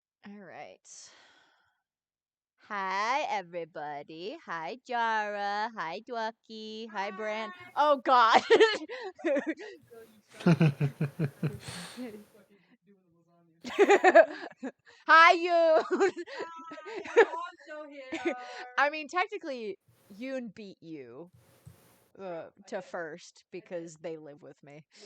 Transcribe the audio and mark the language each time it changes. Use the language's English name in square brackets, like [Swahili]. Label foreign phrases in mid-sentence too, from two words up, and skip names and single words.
[English] Alright. Hi, everybody. Hi, Jara. Hi, Dwucky. Hi, Bran. Oh, God. Hi, Yoon. I mean, technically, Yoon beat you to first because they live with me.